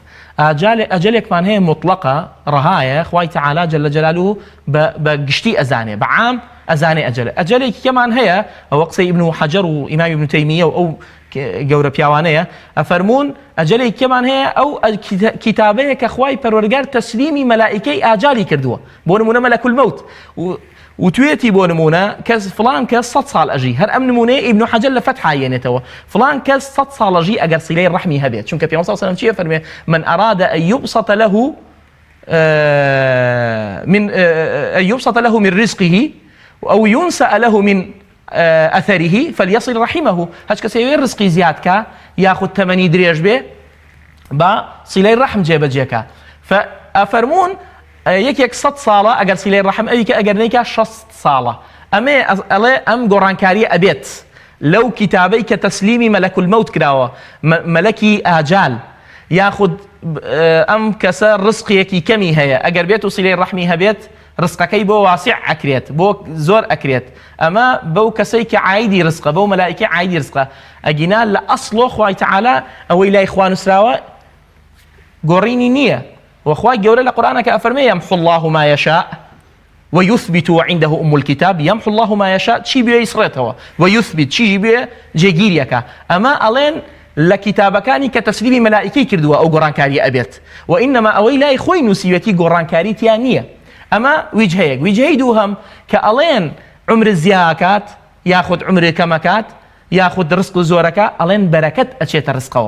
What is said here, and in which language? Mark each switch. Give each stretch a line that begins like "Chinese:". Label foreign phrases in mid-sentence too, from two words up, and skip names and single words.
Central Kurdish: ئەجەلێکمان هەیە مطلقە ڕەهایە خوای تەعالا جەلە جەلالوه بە گشتی ئەزانێ بە عام ئەزانێ ئەجەلێکی کەمان هەیە ئەوە قسەی ئیبن حەجەر و ئیمامی ئیبن تەیمیە و ئەو گەورە پیاوانەیە ئەفەرمون ئەجەلێکی کەمان هەیە ئەو کتابەیە کە خوای پەروەردگار تەسلیمی مەلائیکەی ئاجالی کردووە. بۆ نمونە مەلەکول مەوت وتوێتی بۆ نمونە کەس فلان کەس 100 ساڵ ئەژی. هەر ئەم نمونەیە ئیبن حەجەر لە فەتح هێنێتەوە فلان کەس 100 ساڵ ئەژی ئەگەر سیلەی ڕەحمی هەبێت. چونکە پێغەمبەر
Arabic: صلی الله علیه و سلم
Central Kurdish: چیە فەرمێ
Arabic: من أراد أن يبسط له من رزقه أو ينسأ له من أثره فليصل رحمه.
Central Kurdish: هەچ کەسێ ڕزقی زیاد کە یاخود تەمەنی درێژ بێ بە سیلەی ڕەحم جێبەجێکە. فەفەرمون یەکێک 100 ساڵە ئەگەر سیلەی ڕەحم ئەویکە ئەگەر نەیکە 60 ساڵە. ئەڵێ ئەم گۆڕانکاریە ئەبێت لەو کتابەی کە تەسلیمی مەلەکول مەوت کراوە مەلەکی ئاجال یاخود ئەم کەسە ڕزقیەکی کەمی هەیە ئەگەر بێت و سیلەی ڕەحمی هەبێت ڕزقەکەی بۆ واسع ئەکرێت بۆ زۆر ئەکرێت. ئەمە بەو کەسەی کە عایدی ڕزقە بەو مەلائیکە عایدی ڕزقە ئەگینا لە ئەسڵۆ خوای تەعالا ئەوەی لای خوا نووسراوە گۆڕینی نییە. وخوای گەورە لە قورئانەکە ئەفەرمێ
Arabic: يمحو الله ما يشاء ويثبت وعنده أم الكتاب. يمحو الله ما يشاء
Central Kurdish: چی بێ ئیسڕێتەوە ويثبت چیژی بێ جێگیریەکە. ئەمە ئەڵێن لە کتابەکانی کە تەسلیمی مەلائیکەی کردووە ئەو گۆڕانکاری ئەبێت وئینەما ئەوەی لای خۆی نووسیوەتی گۆڕانکاری تیان نییە. ئەمە ویجهەیەک. ویجهەی دووهەم کە ئەڵێن عمر زیاکات یاخود عمر کەمەکات یاخود ڕزق و زۆرەکە ئەڵێن بەرەکەت ئەچێتە ڕزقەوە.